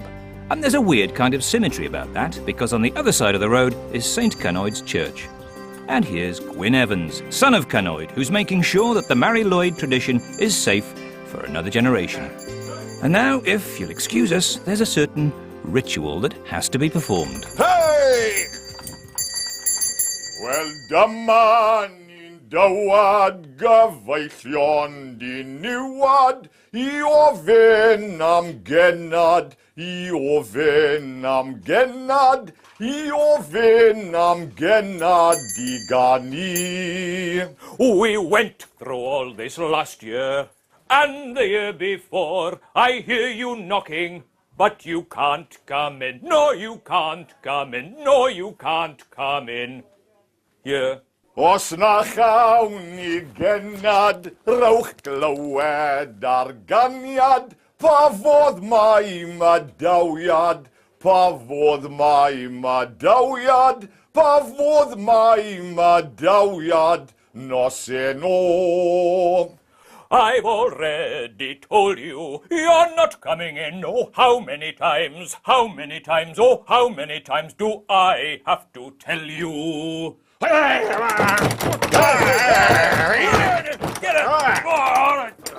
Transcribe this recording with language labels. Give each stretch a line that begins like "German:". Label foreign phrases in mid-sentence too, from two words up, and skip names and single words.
English: And there's a weird kind of symmetry about that, because on the other side of the road is St Llangynwyd's church. And here's Gwyn Evans, son of Llangynwyd, who's making sure that the Mari Lwyd tradition is safe for another generation. And now, if you'll excuse us, there's a certain ritual that has to be performed. Hey!
Welsh: Wel, dyma ni'n dawad gyfeillion diniwad I ofyn am genad, I ofyn am genad, I ofyn am genad I gani.
English: We went through all this last year and the year before. I hear you knocking, but you can't come in. No, you can't come in. No, you can't come in. Here.
Welsh: Os na chawn I genad, rowch glywed ar ganiad, pa fodd mai madawiad, pa fodd mai madawiad, pa fodd mai madawiad, nos no.
English: I've already told you, you're not coming in. Oh, how many times, oh, how many times do I have to tell you? Get it! Oh, all right.